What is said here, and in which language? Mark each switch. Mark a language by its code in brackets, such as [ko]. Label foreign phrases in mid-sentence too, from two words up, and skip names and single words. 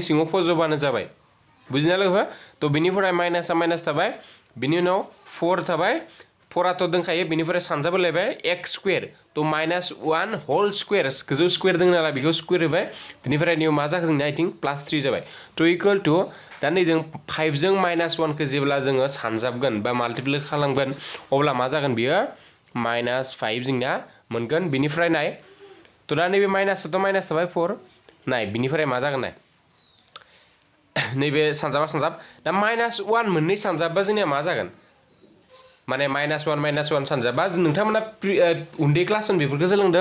[brx] सिङाव फज'बानो जाबाय बुजिना लोगोफोर तो बेनिफ्राय माइनासा माइनास थाबाय बिनि उनाव 4 थाबाय 4 आथ' दंखायो बिनिफ्राय सानजाबोलायबाय x स्क्वायर तो -1 [en] whole square [brx] गोजौ स्क्वायर दङ नालाय बेखौ स्क्वायर होबाय बिनिफ्राय निउ मा जाखो जोंना आथिं +3 जाबाय तो [en] equal to [brx] दा नै जों 5 जों -1 खौ जेब्ला जोङो सानजाबगोन बा माल्टिप्लाइ खालामगोन अब्ला मा जागोन बियो -5 जोंना मोनगोन बिनिफ्राय नाय तो दा नैबे माइनासआथ' माइनास थाबाय 4 नाय बिनिफ्राय मा जागोन नाय नैबे सानजाब दा -1 मोननै सानजाबबा जोंनिया मा जागोन माने -1 सानजाबा नोंथांमोना उन्दै क्लास बेफोरखौ सोलोंदों